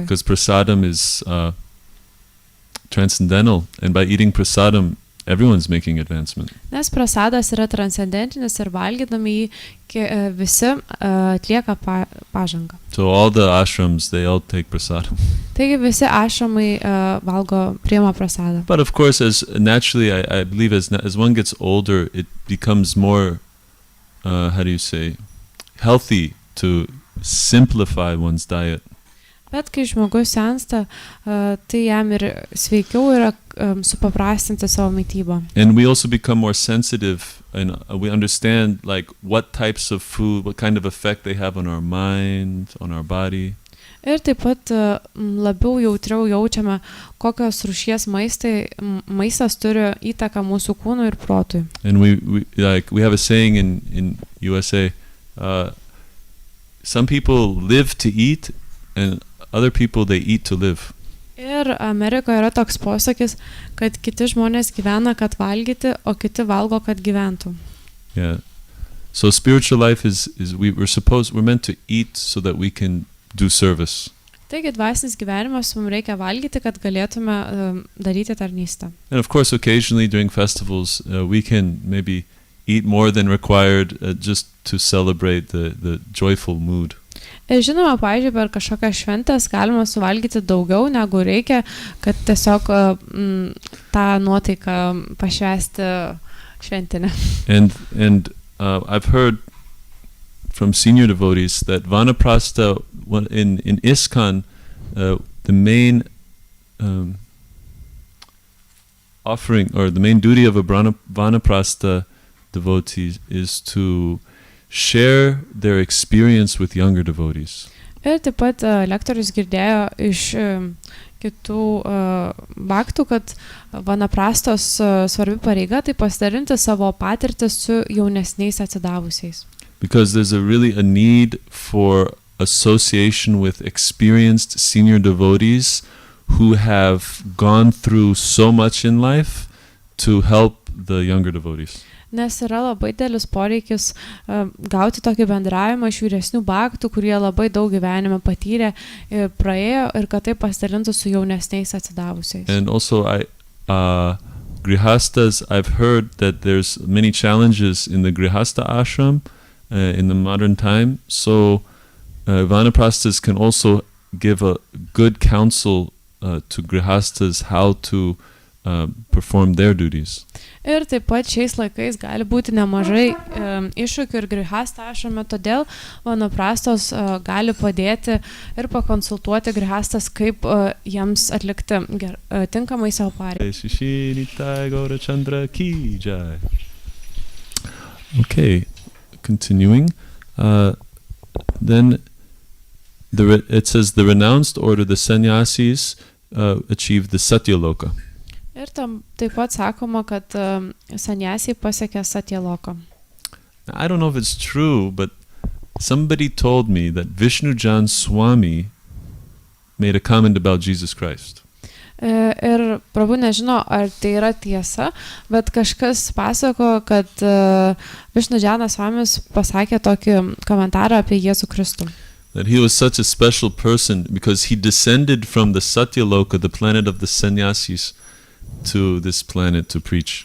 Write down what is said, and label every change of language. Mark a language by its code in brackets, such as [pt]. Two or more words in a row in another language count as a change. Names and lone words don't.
[en] Because prasadam is transcendental, and by eating prasadam, everyone's making advancement. [lt] Nes prasadas yra transcendentinis ir valgydami jį visi atlieka pažangą. [en] So all the ashrams, they all take prasadam. [lt] Taigi visi ašramai priima prasadą. [en] But of course, as naturally, I believe as one gets older, it becomes more, healthy to simplify one's diet. [lt] Bet kai žmogus sensta, tai jam ir sveikiau yra supaprastinti savo mitybą. [en] And we also become more sensitive, and we understand like what types of food, what kind of effect they have on our mind, on our body. [lt] Ir taip pat labiau jautriau jaučiame, kokios rūšies maistas turi įtaką mūsų kūnui ir protui. [en] And we have a saying in USA, some people live to eat, and other people they eat to live. [lt] Ir Amerikoje yra toks posakis, kad kiti žmonės gyvena, kad valgyti, o kiti valgo, kad gyventų. [en] Yeah. So spiritual life is we're meant to eat so that we can do service. [lt] Taigi dvasinis gyvenimas mums reikia valgyti, kad galėtume daryti tarnystę. [en] And of course, occasionally during festivals, we can maybe eat more than required just to celebrate the joyful mood. [lt] Ir žinoma, pavyzdžiui, per kažkokią šventės galima suvalgyti daugiau negu reikia, kad tiesiog tą nuotaiką pašvęsti šventinę. [en] And I've heard from senior devotees that vanaprastha in ISKCON, the main offering or the main duty of a vanaprastha devotee is to share their experience with younger devotees. [lt] Ir taip pat lektorius girdėjo iš kitų bhaktų, kad vanaprastos svarbi pareiga tai pasidalinti savo patirtį su jaunesniais atsidavusiais. [en] Because there's a need for association with experienced senior devotees who have gone through so much in life to help the younger devotees. [lt] Nes yra labai didelis poreikis gauti tokį bendravimą iš vyresnių bhaktų, kurie labai daug gyvenime patyrė ir praėjo, ir kad tai pasidalintų su jaunesniais atsidavusiais. [en] And also grihastas, I've heard that there's many challenges in the grihasta ashram in the modern time, so vanaprasthas can also give a good counsel to grihastas how to perform their duties. [lt] Ir taip pat šiais laikais gali būti nemažai iššūkių ir grihasta ašrame, todėl vanaprastos gali padėti ir pakonsultuoti grihastas, kaip jiems atlikti tinkamai savo pareigą. [en] Okay, continuing. Then it says the renounced order, the sannyasis, achieved the satyaloka. [lt] Ir tam taip pat sakoma, kad sanyasiai pasiekė satyaloką. [en] I don't know if it's true, but somebody told me that Vishnujan Swami made a comment about Jesus Christ. [lt] Ir prabhu nežino, ar tai yra tiesa, bet kažkas pasako, kad Višnudžanas Svamis pasakė tokį komentarą apie Jėzų Kristų. [en] That he was such a special person because he descended from the Satyaloka, the planet of the sannyasis, to this planet to preach.